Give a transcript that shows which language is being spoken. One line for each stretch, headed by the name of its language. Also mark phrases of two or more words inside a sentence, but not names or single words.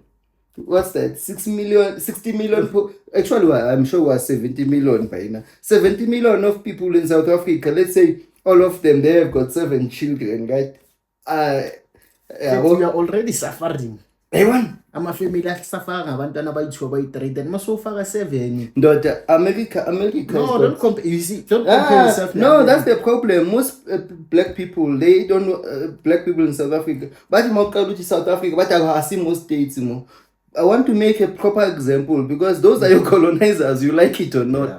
English: What's that? 60 million. Actually, I'm sure we're 70 million by now. 70 million of people in South Africa. Let's say all of them, they have got 7 children, right? We are already suffering. Everyone. I'm a family suffering.
Zulu: Abantwana bayithiwa bayi3 then masofaka 7.
English: America. No, don't compare. You see, don't compare yourself. No, that's the problem. Most black people, they don't know black people in South Africa. But in South Africa, but I see most states. I want to make a proper example because those are your colonizers, you like it or not.